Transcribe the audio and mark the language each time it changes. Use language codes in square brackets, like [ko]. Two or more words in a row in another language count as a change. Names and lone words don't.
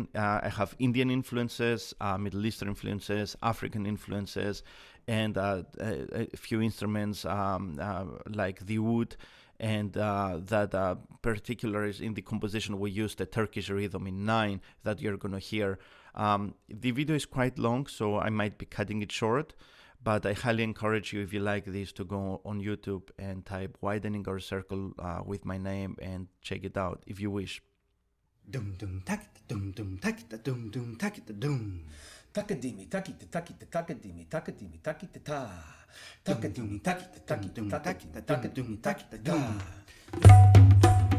[en] I have Indian influences, Middle Eastern influences, African influences, and a few instruments like the oud, and that particular is in the composition we used a Turkish rhythm in 9 that you're going to hear. The video is quite long, so I might be cutting it short. But I highly encourage you, if you like this, to go on YouTube and type Widening Our Circle with my name and check it out if you wish. Dum dum takita dum dum takita dum dum takita dum. Takadimi takita takita takadimi takadimi takita ta. Takadumi takita takita takita takadumi takita ta.